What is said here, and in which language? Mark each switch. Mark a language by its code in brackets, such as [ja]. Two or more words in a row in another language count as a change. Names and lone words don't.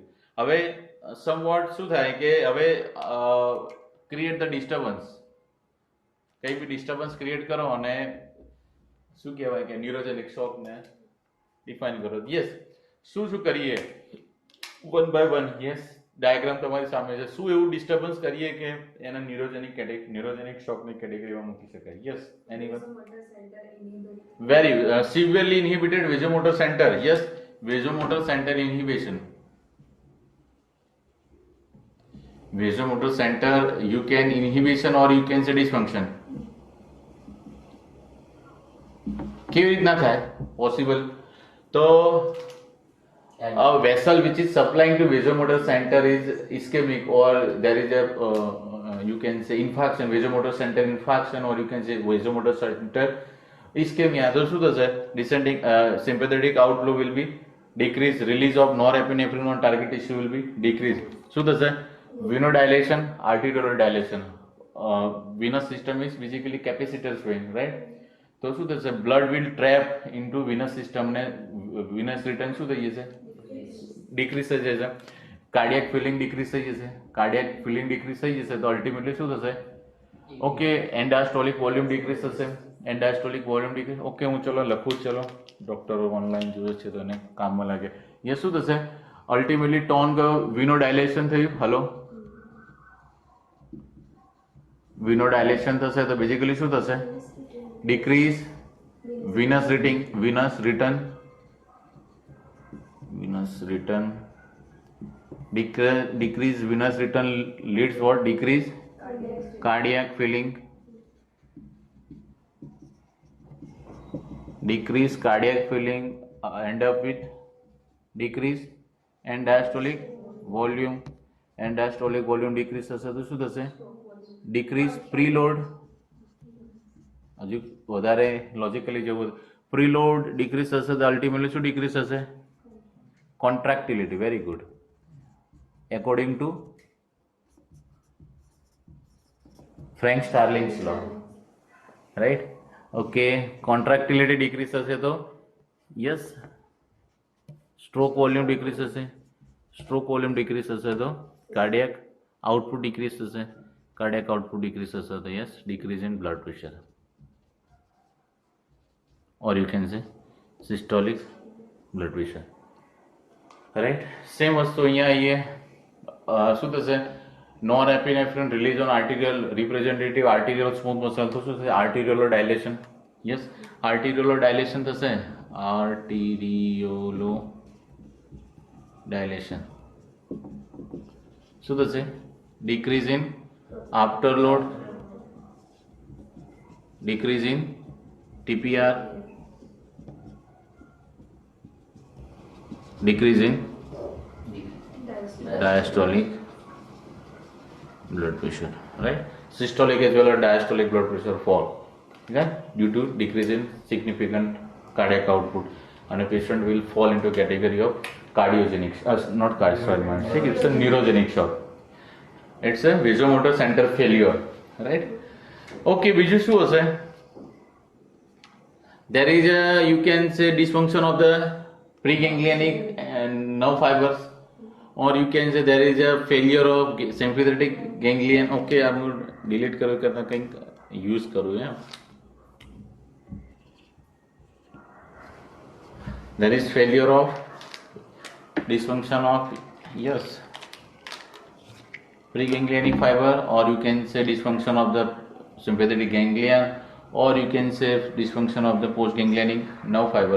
[gu] હવે સમવોટ શું થાય કે હવે [en] create the disturbance, [gu] કંઈ બી [en] disturbance create [gu] કરો અને શું કહેવાય કે [en] neurogenic shockને [gu] ડિફાઇન કરો. યસ, શું કરીએ? 1 by 1. યસ, ડાયાગ્રામ તમારી સામે છે. શું એવું ડિસ્ટર્બન્સ કરીએ કે એના [en] neurogenic shockની [gu] કેટેગરીમાં મૂકી શકાય? [en] Yes, anyone? Vasomotor center inhibited. Very severely inhibited vasomotor center. Yes, vasomotor center inhibition. Vasomotor center you can inhibition or you can say dysfunction. [gu] કેવી રીતના થાય? [en] Possible. તો a vessel which is supplying to vasomotor center is ischemic or there is a you can say infarction, vasomotor center infarction, or you can say vasomotor center ischemia. [gu] તો શું થશે? [en] Descending sympathetic outflow will be decreased, release of norepinephrine on target tissue will be decreased. [gu] શું થશે? [en] Venodilation, arterial dilation. Venous system is basically capacitor vein, right? [gu] તો શું થશે? [en] blood will trap into venous system ને venous return [gu] શું થઈ જશે? decrease થઈ જશે. [en] cardiac filling decrease [gu] થઈ જશે. [en] cardiac filling decrease [gu] થઈ જશે તો [en] ultimately [gu] શું થશે? [en] okay, end-diastolic volume decrease થશે. end-diastolic volume decrease. [gu] ઓકે, હું ચલો લખું જ. ચલો, ડોક્ટરો ઓનલાઈન જોઈએ છે તો એને કામમાં લાગે. એ શું થશે? [en] ultimately tone [gu] ગયો, વિનોડાયલેશન થયું. હલો, વિનોડાયલેશન થશે તો બેઝિકલી શું થશે? [en] decrease venous return decrease venous return leads what? Decrease cardiac filling. Decrease cardiac filling end up with decrease end-diastolic volume. End-diastolic volume decrease [gu] થશે તો શું થશે? [en] Decrease preload. [gu] હજુ વધારે લોજિકલી જવું, [en] preload decrease [gu] થશે તો અલ્ટિમેટલી શું decrease થશે? [en] Contractility. Very good. According to Frank Starling's law, right? Okay, contractility decrease [gu] થશે તો [en] yes, stroke volume decrease થશે. Stroke volume decrease [gu] થશે તો [en] cardiac output decrease થશે. Cardiac output decrease [gu] થશે તો [en] yes, decrease in blood pressure, or you can say systolic blood pressure, right? [gu] Same વસ્તુ અહીંયા આવીએ. શું થશે? [en] norepinephrine release on arterial representative arterial smooth muscle. [gu] તો શું થશે? [en] arteriolo dilation. Yes, arteriolo dilation થશે. arteriolo dilation [gu] શું થશે? [en] decrease in after load, decrease in TPR, decrease in ટીપીઆર, ડિક્રીઝ ઇન diastolic blood pressure, right? Systolic as well as diastolic blood pressure fall, okay, due to decrease in significant cardiac output, and a patient will fall into category of cardiogenic, not cardiogenic, it's a neurogenic shock. It's a vasomotor center failure, right? [gu] Okay, બીજું શું હશે? [en] There is a, you can say, dysfunction of the preganglionic nerve fibers, or you can say there is a failure of sympathetic ganglion. Okay, I'm going to delete करो करना कहीं use करो है. There is failure of dysfunction of yes preganglionic fiber, or you can say dysfunction of the sympathetic ganglion, or you can say dysfunction of the postganglionic nerve fiber.